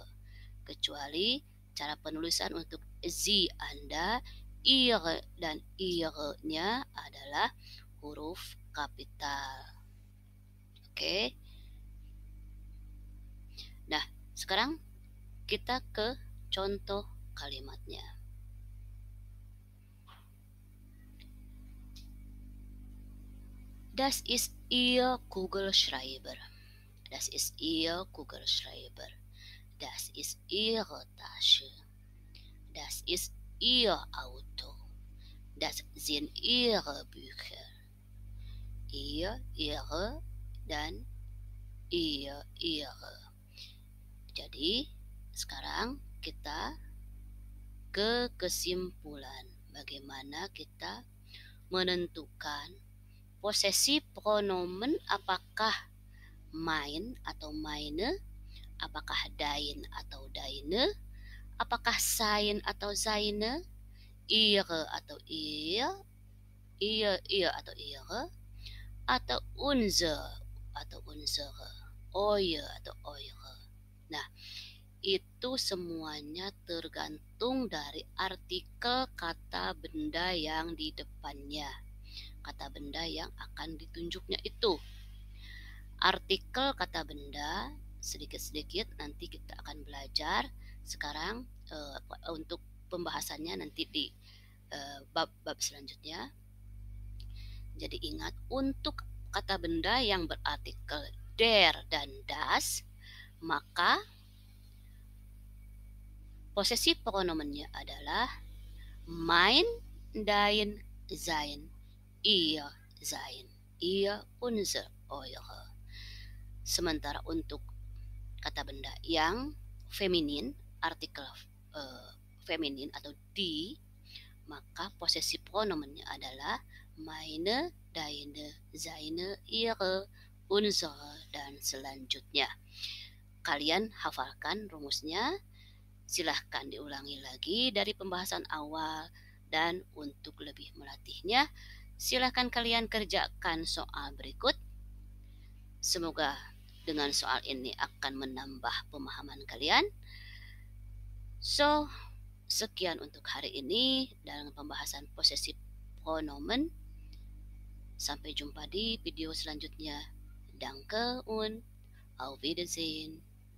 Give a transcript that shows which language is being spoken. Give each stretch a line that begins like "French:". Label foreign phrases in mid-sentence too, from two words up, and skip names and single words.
Indonesian: Kecuali cara penulisan untuk sie Anda, ihre dan ihre-nya adalah huruf kapital. Oke. Nah, sekarang kita ke contoh kalimatnya.
German: Das ist Ihr Kugelschreiber. Das ist Ihr Kugelschreiber. Das ist Ihre Tasche. Das ist Ihr Auto. Das sind Ihre Bücher. Ihr, ihre,
Indonesian: dan ihre. Jadi, sekarang kita ke kesimpulan. Bagaimana kita menentukan posesif pronomen, apakah mein atau meine, apakah dein atau deine, apakah sein atau seine, ihre atau ihr atau ihre, atau unser atau unsere, euer atau eure. Nah, itu semuanya tergantung dari artikel kata benda yang di depannya. Kata benda yang akan ditunjuknya itu. Artikel kata benda sedikit-sedikit nanti kita akan belajar. Sekarang untuk pembahasannya nanti di bab-bab selanjutnya. Jadi ingat, untuk kata benda yang berartikel der dan das, maka posesif pronomennya adalah
German: mein, dein, sein, ihr, sein, ihr, unser, eure.
Indonesian: Sementara untuk kata benda yang feminin, artikel feminin atau die, maka posesif pronomennya adalah
German: meine, deine, seine, ihre, unsere,
Indonesian: dan selanjutnya. Kalian hafalkan rumusnya, silahkan diulangi lagi dari pembahasan awal, dan untuk lebih melatihnya, silahkan kalian kerjakan soal berikut. Semoga dengan soal ini akan menambah pemahaman kalian. So, sekian untuk hari ini dalam pembahasan posesif pronomen. Sampai jumpa di video selanjutnya.
German: Danke und auf Wiedersehen.